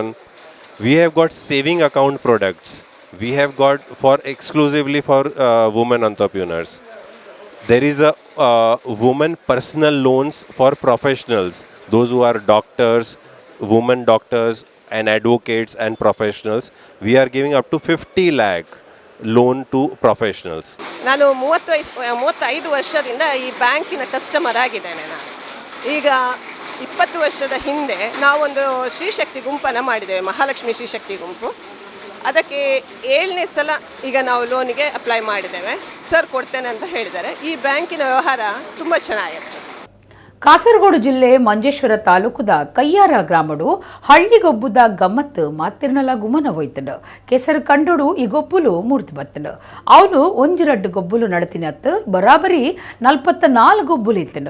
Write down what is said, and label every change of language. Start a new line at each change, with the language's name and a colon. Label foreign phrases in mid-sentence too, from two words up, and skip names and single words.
English: We have got saving account products. We have got exclusively for women entrepreneurs. There is a women personal loans for professionals, those who are doctors, women doctors and advocates and professionals. We are giving up to 50 lakh loan to professionals.
Kannada: ನಾನು 35 ವರ್ಷದಿಂದ ಈ ಬ್ಯಾಂಕಿನ ಕಸ್ಟಮರ್ ಆಗಿದ್ದೇನೆ. ನಾನು ಈಗ 20 ವರ್ಷದ ಹಿಂದೆ ನಾವೊಂದು ಶ್ರೀಶಕ್ತಿ ಗುಂಪನ್ನು ಮಾಡಿದ್ದೇವೆ, ಮಹಾಲಕ್ಷ್ಮಿ ಶ್ರೀಶಕ್ತಿ ಗುಂಪು. ಅದಕ್ಕೆ 7ನೇ ಸಲ ಈಗ ನಾವು ಲೋನಿಗೆ ಅಪ್ಲೈ ಮಾಡಿದ್ದೇವೆ. ಸರ್ ಕೊಡ್ತೇನೆ ಅಂತ ಹೇಳಿದ್ದಾರೆ. ಈ ಬ್ಯಾಂಕಿನ ವ್ಯವಹಾರ ತುಂಬ ಚೆನ್ನಾಗಿರ್ತದೆ.
Tulu: ಕಾಸರಗೋಡು ಜಿಲ್ಲೆ ಮಂಜೇಶ್ವರ ತಾಲೂಕುದ ಕಯ್ಯಾರ ಗ್ರಾಮಡು ಹಳ್ಳಿಗೊಬ್ಬುದ ಗಮ್ಮತ್ತು ಮಾತಿರ್ನಲ ಗುಮನ ಹೋಯ್ತಂಡು. ಕೆಸರು ಕಂಡುಡು ಈ ಗೊಬ್ಬುಲು ಮೂರ್ತಿ ಬತ್ತಂಡು. ಅವನು 1-2 ಗೊಬ್ಬುಲು ನಡತಿನತ್ತು ಬರಾಬರಿ 44 ಗೊಬ್ಬುಲು ಇತ್ತಂಡು.